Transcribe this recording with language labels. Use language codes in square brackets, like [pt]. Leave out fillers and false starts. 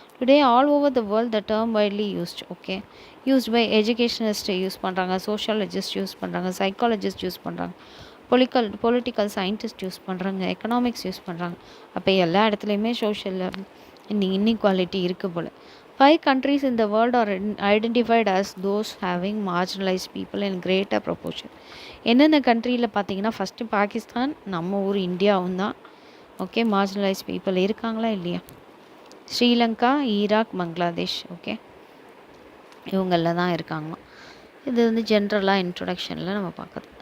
[en] Today all over the world the term widely used. [ta] Okay, used by educationist use பண்ணுறாங்க, sociologist use பண்ணுறாங்க, psychologist use பண்ணுறாங்க, political scientist use பண்ணுறாங்க, economics use பண்ணுறாங்க. அப்போ எல்லா இடத்துலையுமே சோஷியல் இன்இக்வாலிட்டி இருக்குது போல். [en] 5 countries in the world are identified as those having marginalized people in greater proportion. [ta] என்னென்ன கண்ட்ரியில் பார்த்தீங்கன்னா, ஃபஸ்ட்டு பாகிஸ்தான், நம்ம ஊர் இந்தியாவும் தான். ஓகே, மார்ஜினலைஸ்ட் பீப்புள் இருக்காங்களா இல்லையா? ஸ்ரீலங்கா, ஈராக், பங்களாதேஷ். ஓகே, இவங்களில் தான் இருக்காங்களாம். இது வந்து ஜென்ரலாக இன்ட்ரொடக்ஷனில் நம்ம பார்க்குறது.